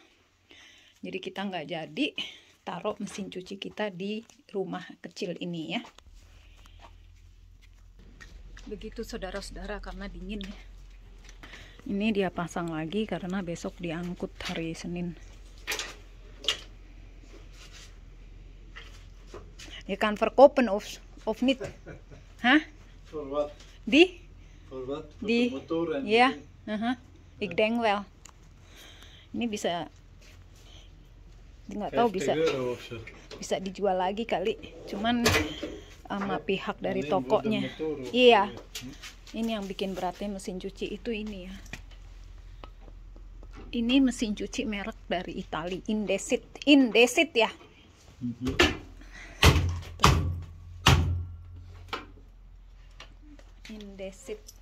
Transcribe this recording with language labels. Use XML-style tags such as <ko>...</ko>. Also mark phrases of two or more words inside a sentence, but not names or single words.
<id>Jadi kita nggak jadi taruh mesin cuci kita di rumah kecil ini ya. Begitu saudara-saudara, karena dingin ya. Ini dia pasang lagi karena besok diangkut hari Senin.</id> <nl>Je kan verkopen of niet? Hah? Voor wat? Die? Voor wat? Voor Die? de motor en Ja. Ik denk wel.</nl> <id>Ini bisa, nggak tahu,</id> <nl>50 euro of zo.</nl> <id>bisa dijual lagi kali. Cuman sama pihak dari</id> <nl>Alleen voor de</nl> <id>tokonya.</id> <nl>motor of</nl> <id>Iya.</id> <nl>zo.</nl> <id>Ini yang bikin beratnya mesin cuci itu ini ya. Ini mesin cuci merek dari Italia, Indesit ya. Indesit.</id>